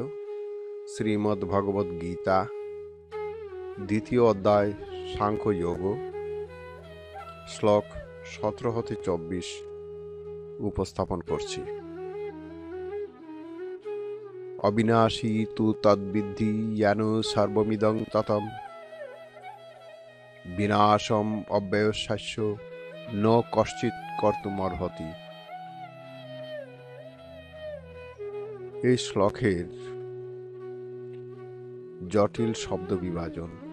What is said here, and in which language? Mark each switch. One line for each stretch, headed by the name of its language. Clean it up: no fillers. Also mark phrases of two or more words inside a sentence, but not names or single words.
Bangla: শ্রীমদ্ ভগবদ গীতা, দ্বিতীয় অধ্যায়, সাংখ্য যোগ, শ্লোক 17-24 উপস্থাপন করছি।
Sanskrit: অবিনাশী তু তদ্বিদ্ধি জ্ঞান সর্বমিদং ততম, বিনাশম অব্যয়স্য ন কশ্চিৎ কর্তুমর্হতি।
Bangla: এই শ্লোকের জটিল শব্দ বিভাজন।